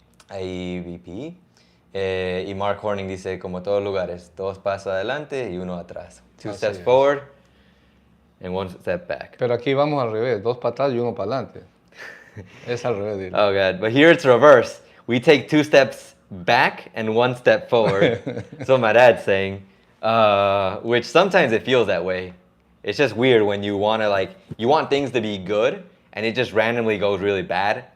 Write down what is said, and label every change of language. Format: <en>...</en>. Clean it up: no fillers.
<es>Ahí VP. Y Mark Horning dice, como todos lugares, 2 pasos adelante y 1 atrás.</es> <en>2 steps forward and 1 step back.</en> <es>Pero aquí vamos al revés, 2 para atrás y 1 para adelante. Es al revés. Dile.</es> <en>Oh God, but here it's reverse. We take 2 steps back and 1 step forward. That's what my dad's saying. Which sometimes it feels that way. It's just weird when you want to you want things to be good and it just randomly goes really bad.</en>